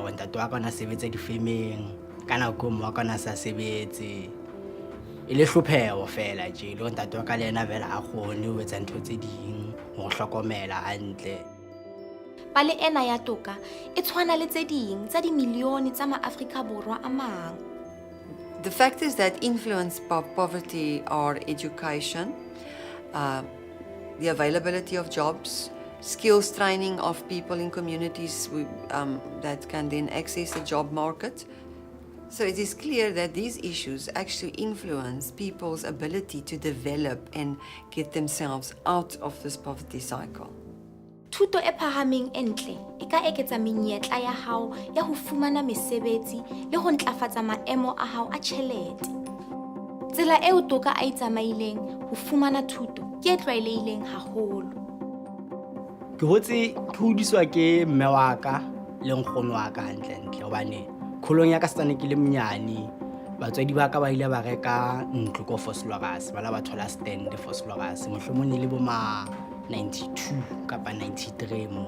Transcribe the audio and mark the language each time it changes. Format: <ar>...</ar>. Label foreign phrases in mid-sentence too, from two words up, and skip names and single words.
<st>Ntate wa ka na sebetsa difemeng, kana ko mo ka na sa sebetse e le hlopheho fela je le ntate wa ka le ena vela a kgone ho etsa ntho tse ding ho hlokomela hantle. Pale ena ya Toka e tshwana le tse ding tsa dimilione tsa maAfrika Borwa a mang.</st> <en>The factors that influence poverty are education, the availability of jobs, skills training of people in communities that can then access the job market. So it is clear that these issues actually influence people's ability to develop and get themselves out of this poverty cycle.</en> <st>Thuto e phahameng e ntle e ka eketsa menyetla ya hao ya ho fumana mesebetsi le ho ntlafatsa maemo a hao a tjhelete. Tsela eo Toka a itsamaileng ho fumana thuto ke e tlwaelehileng haholo. Ke hotse ke hodiswa ke mme wa ka le nkgono wa ka hantle hobane kholong ya ka setsane ke le mnyane, batswadi ba ka ba ile ba reka ntlo ko Vosloorus, ba la ba thola stand Vosloorus mohlomong le bo ma 92 kapa 93 mo.</st>